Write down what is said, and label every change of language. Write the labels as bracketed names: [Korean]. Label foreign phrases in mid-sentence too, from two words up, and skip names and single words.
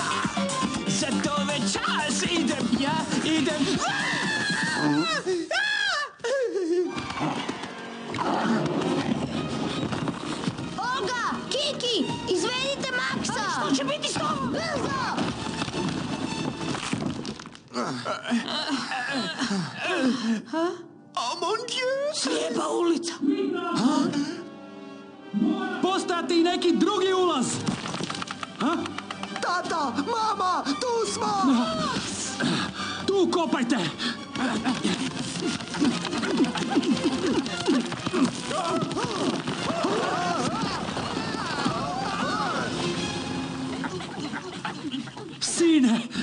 [Croatian] Zato večeras idem ja, idem... Olga, Kiki, izvedite Maksa! Što će biti s tobom? Brzo! [French] Oh mon Dieu! [Croatian] Slijepa ulica. Postojati i neki drugi ulaz. Tata, mama, tu smo! Tu kopajte! Sine!